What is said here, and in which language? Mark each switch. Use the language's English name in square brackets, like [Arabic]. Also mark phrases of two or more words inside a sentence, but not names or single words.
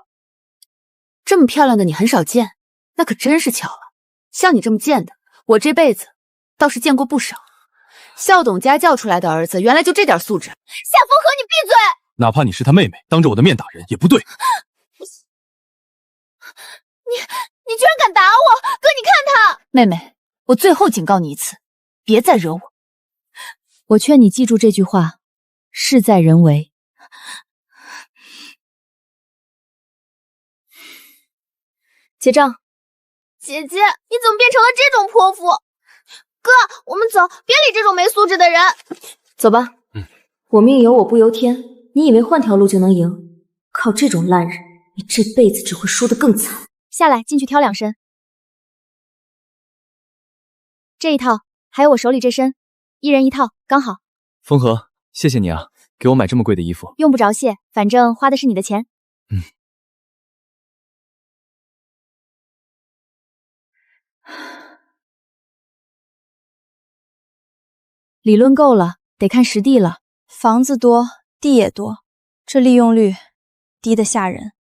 [Chinese] 這麼漂亮的你很少見，那可真是巧了。像你這麼賤的，我這輩子倒是见过不少。校董家教出来的儿子，原来就这点素质。夏风荷，你闭嘴！哪怕你是他妹妹，当着我的面打人也不对。你居然敢打我！哥，你看他！妹妹，我最后警告你一次，別再惹我。我勸你記住這句話，事在人為。結賬。姐姐，你怎麼變成了這種潑婦？哥，我們走，別理這種沒素質的人。走吧。我命由我不由天，你以為換條路就能贏？靠這種爛人，你這輩子只會輸得更慘。下來，進去挑2身。這一套，還有我手裡這身，1人1套，剛好。風荷，謝謝你啊，給我買這麼貴的衣服。用不着謝，反正花的是你的錢。理論夠了，得看實地了。房子多，地也多，這利用率低得嚇人。